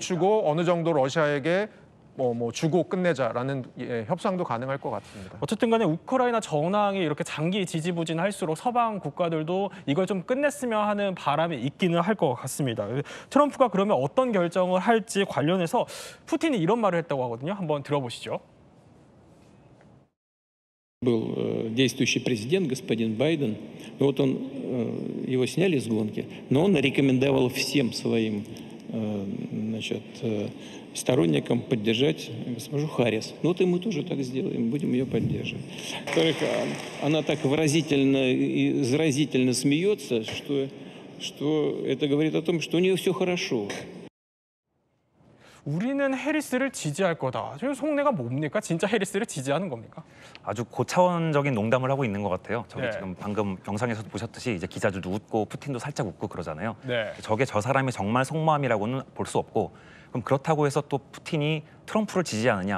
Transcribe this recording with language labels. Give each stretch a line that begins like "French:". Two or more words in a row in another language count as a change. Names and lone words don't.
Korean: 멈추고 어느 정도 러시아에게 뭐 주고 끝내자라는 협상도 가능할 것 같습니다. 어쨌든 간에 우크라이나 전황이 이렇게 장기 지지부진할수록 서방 국가들도 이걸 좀 끝냈으면 하는 바람이 있기는 할 것 같습니다. 트럼프가 그러면 어떤 결정을 할지 관련해서 푸틴이 이런 말을 했다고 하거든요. 한번 들어보시죠.
Russian: Был действующий президент, господин Байден, вот он, его сняли с гонки, но он рекомендовал всем своим значит, сторонникам поддержать госпожу Харрис. Ну вот и мы тоже так сделаем, будем ее поддерживать. Во-вторых, она так выразительно и заразительно смеется, что это говорит о том, что у нее все хорошо.
Korean: 우리는 해리스를 지지할 거다. 지금 속내가 뭡니까? 진짜 해리스를 지지하는 겁니까? 아주 고차원적인 농담을 하고 있는 것 같아요. 저기 네. 지금 방금 영상에서도 보셨듯이 이제 기자들도 웃고 푸틴도 살짝 웃고 그러잖아요. 네. 저게 저 사람의 정말 속마음이라고는 볼 수 없고, 그럼 그렇다고 해서 또 푸틴이 트럼프를 지지하느냐,